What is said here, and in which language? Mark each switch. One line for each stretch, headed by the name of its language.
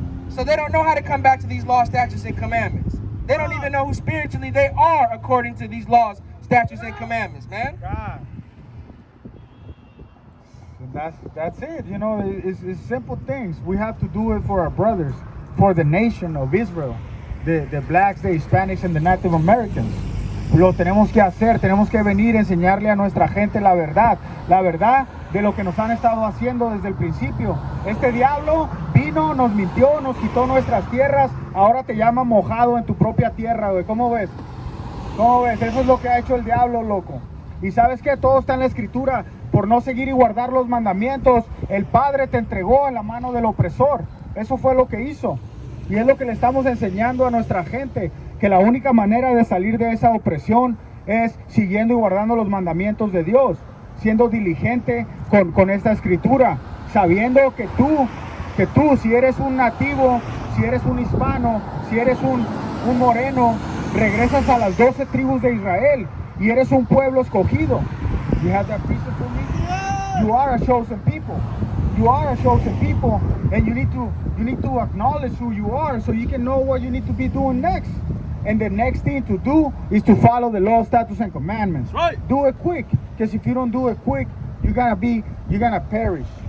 English: So they don't know how to come back to these laws, statutes, and commandments. They don't even know who spiritually they are according to these laws, statutes, and commandments, man. That's it. It's simple things. We have to do it for our brothers, for the nation of Israel, the blacks, the Hispanics, and the Native Americans.
Spanish: Lo tenemos que hacer, tenemos que venir a enseñarle a nuestra gente la verdad de lo que nos han estado haciendo desde el principio. Este diablo vino, nos mintió, nos quitó nuestras tierras, ahora te llama mojado en tu propia tierra, güey. ¿Cómo ves? Eso es lo que ha hecho el diablo, loco. Y sabes que todo está en la escritura. Por no seguir y guardar los mandamientos, el Padre te entregó en la mano del opresor. Eso fue lo que hizo. Y es lo que le estamos enseñando a nuestra gente, que la única manera de salir de esa opresión es siguiendo y guardando los mandamientos de Dios, siendo diligente con esta escritura, sabiendo que tú, si eres un nativo, si eres un hispano, si eres un moreno, regresas a las 12 tribus de Israel y eres un pueblo escogido.
English: You have that piece for me? You are a chosen people. you are a chosen people, and you need to acknowledge who you are so you can know what you need to be doing next. And the next thing to do is to follow the law, statutes, and commandments. Right. Do it quick, because if you don't do it quick, you're gonna perish.